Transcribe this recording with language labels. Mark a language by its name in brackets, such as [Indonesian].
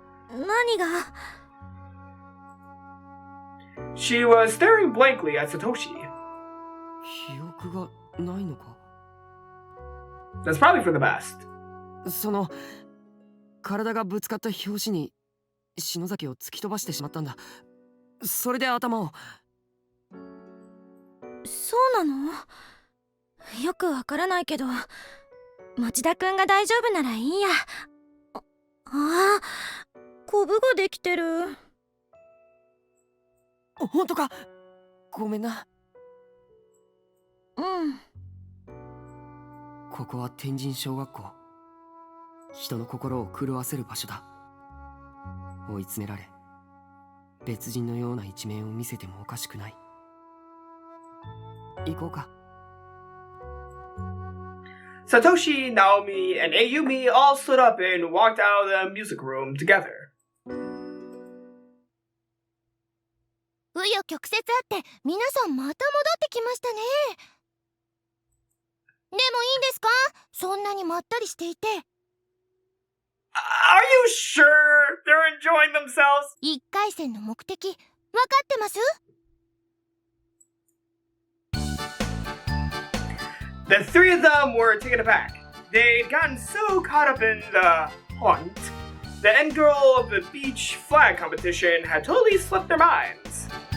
[Japanese] 何が。 [English] She was staring blankly at Satoshi. [Japanese] 記憶がないのか。 [English] That's probably for the best. [Japanese] その体がぶつかった拍子に篠崎を突き飛ばしてしまったんだ。それで頭を。そうなの？よくわからないけど、町田くんが大丈夫ならいいや。あ、コブができてる。本当か。ごめんな。うん。ここは天神小学校。人の心を狂わせる場所だ。追い詰められ、別人のような一面を見せてもおかしくない。行こうか。 [English] Satoshi, Naomi, and Ayumi all stood up and walked out of the music room together. [Japanese] 紆余曲折あって皆さんまた戻ってきましたね。でもいいんですか？そんなにまったりしていて。 [English] Are you sure they're enjoying themselves? [Japanese] 1回戦の目的、分かってます？ [English] The three of them were taken aback. They'd gotten so caught up in the hunt. The end goal of the beach flag competition had totally slipped their minds.